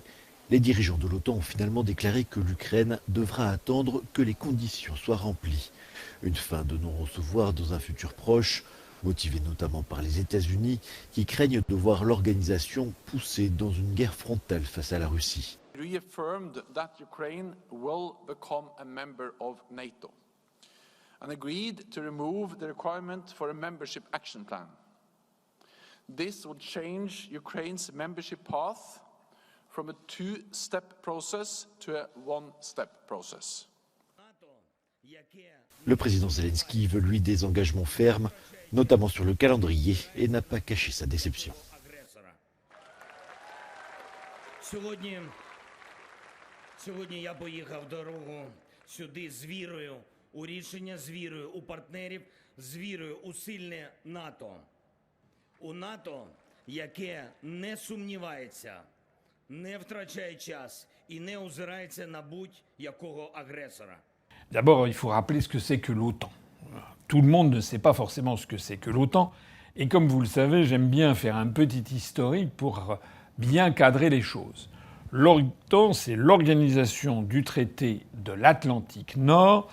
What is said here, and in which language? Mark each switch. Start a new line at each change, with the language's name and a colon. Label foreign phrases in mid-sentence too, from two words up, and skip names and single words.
French: Les dirigeants de l'OTAN ont finalement déclaré que l'Ukraine devra attendre que les conditions soient remplies. Une fin de non-recevoir dans un futur proche, motivée notamment par les États-Unis qui craignent de voir l'organisation poussée dans une guerre frontale face à la Russie.
English: Reaffirmed that Ukraine will become a member of NATO and agreed to remove the requirement for a membership action plan. This would change Ukraine's membership path from a two-step process to a one-step process.
French: Le président Zelensky veut lui des engagements fermes, notamment sur le calendrier, et n'a pas caché sa déception.
Ukrainian: Сьогодні я поїхав дорогу сюди з вірою у рішення, з вірою у партнерів, з вірою у сильне НАТО. У НАТО, яке не сумнівається, не втрачає час і не озирається на будь-якого агресора.
French: D'abord, il faut rappeler ce que c'est que l'OTAN. Tout le monde ne sait pas forcément ce que c'est que l'OTAN. Et comme vous le savez, j'aime bien faire un petit historique pour bien cadrer les choses. L'OTAN, c'est l'organisation du traité de l'Atlantique Nord.